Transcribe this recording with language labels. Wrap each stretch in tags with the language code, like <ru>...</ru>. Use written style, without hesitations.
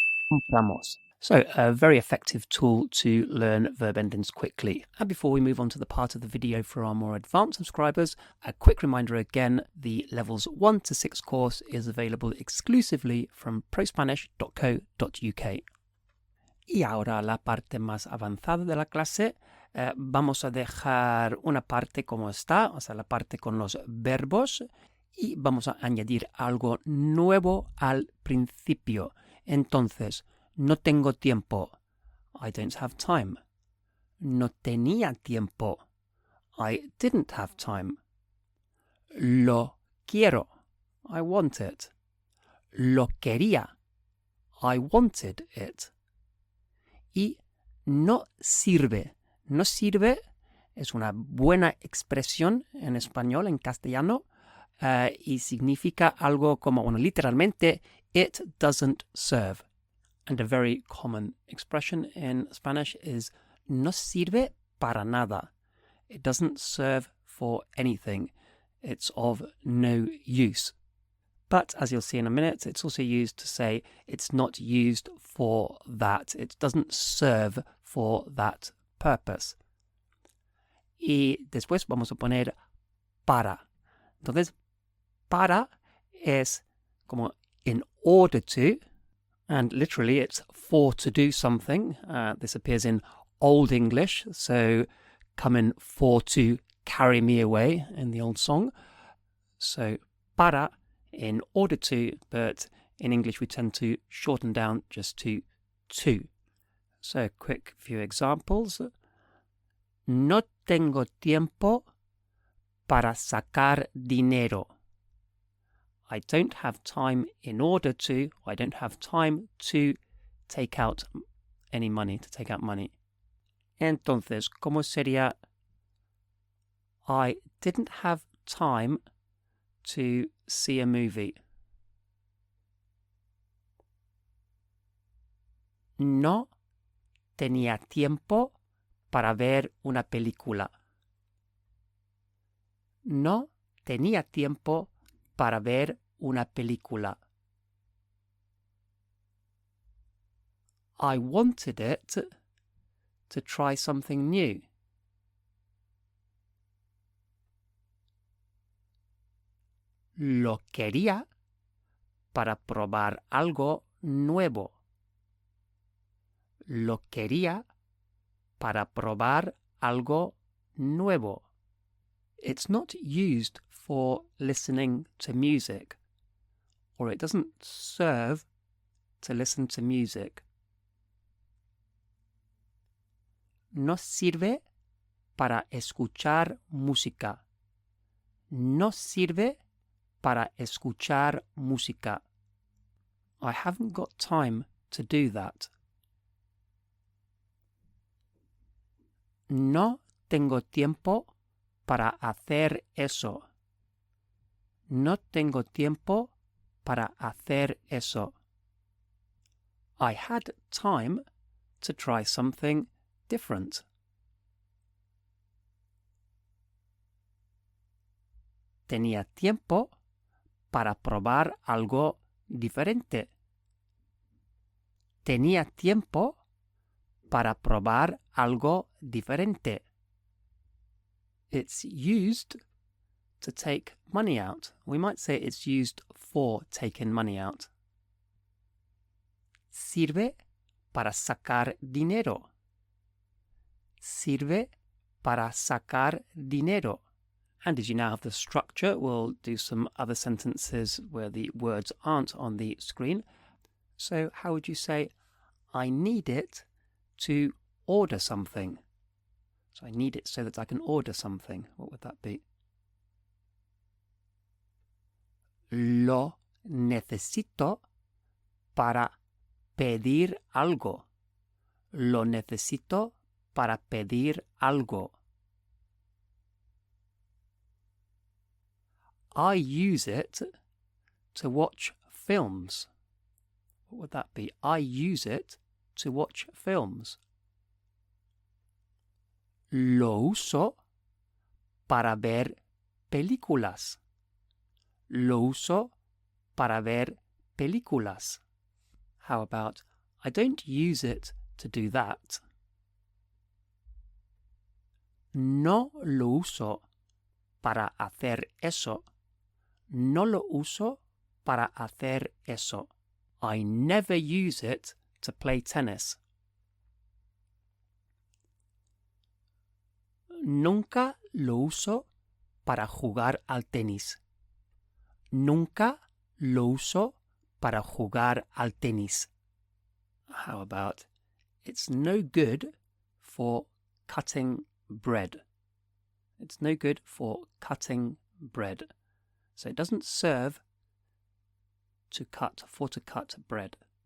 <es>Compramos.</es> <en>So a very effective tool to learn verb endings quickly. And before we move on to the part of the video for our more advanced subscribers, a quick reminder again, the levels 1 to 6 course is available exclusively from prospanish.co.uk.</en> <es>Y ahora la parte más avanzada de la clase, vamos a dejar una parte como está, o sea, la parte con los verbos, y vamos a añadir algo nuevo al principio. Entonces, no tengo tiempo.</es> <en>I don't have time.</en> <es>No tenía tiempo.</es> <en>I didn't have time.</en> <es>Lo quiero.</es> <en>I want it.</en> <es>Lo quería.</es> <en>I wanted it.</en> <es>Y no sirve. No sirve es una buena expresión en español, en castellano, y significa algo como, bueno, literalmente,</es> <en>it doesn't serve. And a very common expression in Spanish is</en> <es>no sirve para nada.</es> <en>It doesn't serve for anything. It's of no use. But as you'll see in a minute, it's also used to say it's not used for that. It doesn't serve for that purpose.</en> <es>Y después vamos a poner para. Entonces, para es como</es> <en>in order to, and literally it's for to do something. This appears in Old English, so coming for to carry me away in the old song. So para, in order to, but in English we tend to shorten down just to. So a quick few examples.</en> <es>No tengo tiempo para sacar dinero.</es> <en>I don't have time in order to, I don't have time to take out any money, to take out money.</en> <es>Entonces, ¿cómo sería?</es> <en>I didn't have time to see a movie.</en> <es>No tenía tiempo para ver una película. No tenía tiempo para ver una película.</es> <en>I wanted it to try something new.</en> <es>Lo quería para probar algo nuevo. Lo quería para probar algo nuevo.</es> <en>It's not used for listening to music, or it doesn't serve to listen to music.</en> <es>No sirve para escuchar música. No sirve para escuchar música.</es> <en>I haven't got time to do that.</en> <es>No tengo tiempo para hacer eso. No tengo tiempo para hacer eso.</es> <en>I had time to try something different.</en> <es>Tenía tiempo para probar algo diferente. Tenía tiempo para probar algo diferente.</es> <en>It's used to take money out. We might say it's used for taking money out.</en> <es>Sirve para sacar dinero. Sirve para sacar dinero.</es> <en>And as you now have the structure, we'll do some other sentences where the words aren't on the screen. So how would you say, I need it to order something? So I need it so that I can order something. What would that be?</en> <es>Lo necesito para pedir algo. Lo necesito para pedir algo.</es> <en>I use it to watch films. What would that be? I use it to watch films.</en> <es>Lo uso para ver películas. Lo uso para ver películas.</es> <en>How about, I don't use it to do that.</en> <es>No lo uso para hacer eso. No lo uso para hacer eso.</es> <en>I never use it to play tennis.</en> <es>Nunca lo uso para jugar al tenis. Nunca lo uso para jugar al tenis.</es> <en>How about, it's no good for cutting bread. It's no good for cutting bread. So it doesn't serve to cut bread.</en>